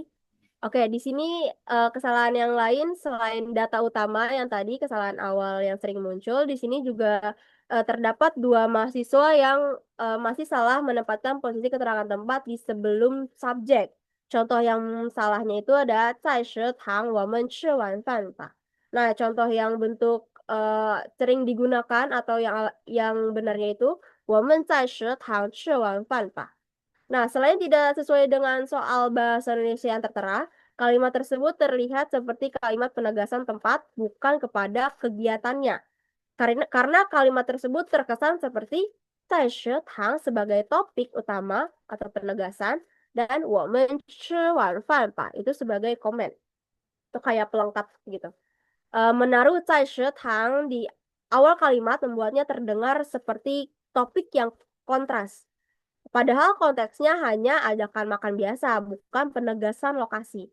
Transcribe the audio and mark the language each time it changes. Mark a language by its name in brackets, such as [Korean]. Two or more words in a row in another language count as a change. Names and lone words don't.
[Indonesian] Oke, di sini kesalahan yang lain selain data utama yang tadi, kesalahan awal yang sering muncul, di sini juga terdapat dua mahasiswa yang masih salah menempatkan posisi keterangan tempat di sebelum subjek. Contoh yang salahnya itu ada [Chinese] 在食堂我们吃晚饭吧. [Indonesian] Nah, contoh yang bentuk sering digunakan atau yang benarnya itu [Chinese] 我们在食堂吃晚饭吧. [Indonesian] Nah, selain tidak sesuai dengan soal bahasa Indonesia yang tertera, kalimat tersebut terlihat seperti kalimat penegasan tempat, bukan kepada kegiatannya. Karena kalimat tersebut terkesan seperti [Chinese] 在食堂 [Indonesian] sebagai topik utama atau penegasan, dan [Chinese] 我们吃晚饭吧 [Indonesian] itu sebagai komen. Itu kayak pelengkap gitu. Menaruh [Chinese] 在食堂 [Indonesian] di awal kalimat membuatnya terdengar seperti topik yang kontras. Padahal konteksnya hanya ajakan makan biasa, bukan penegasan lokasi.